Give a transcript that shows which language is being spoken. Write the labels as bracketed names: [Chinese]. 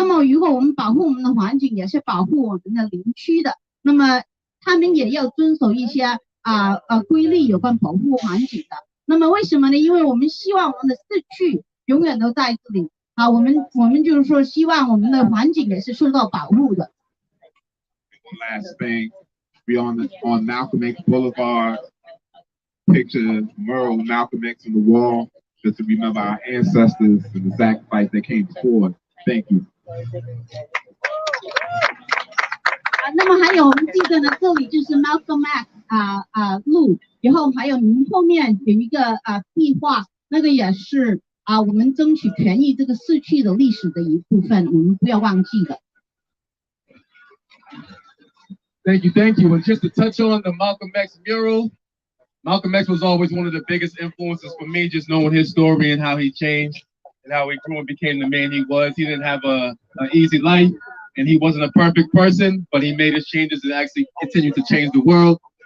[Chinese] 那么如果我们保护我们的环境，也是保护我们的邻居的。那么他们也要遵守一些规律有关保护环境的。那么为什么呢？因为我们希望我们的市区永远都在这里啊，我们就是说希望我们的环境也是受到保护的。 [English] One last thing, we on Malcolm X Boulevard, picture mural of Malcolm X on the wall, just to remember our ancestors and the sacrifice that came before. Thank you. [Chinese] 那么还有我们记得呢，这里就是 Malcolm X 路，然后还有您后面有一个壁画，那个也是我们争取权益这个逝去的历史的一部分，我们不要忘记的。 [English] Thank you. And just to touch on the Malcolm X mural, Malcolm X was always one of the biggest influences for me, just knowing his story and how he changed and how he grew and became the man he was. He didn't have an easy life, and he wasn't a perfect person, but he made his changes and actually continued to change the world.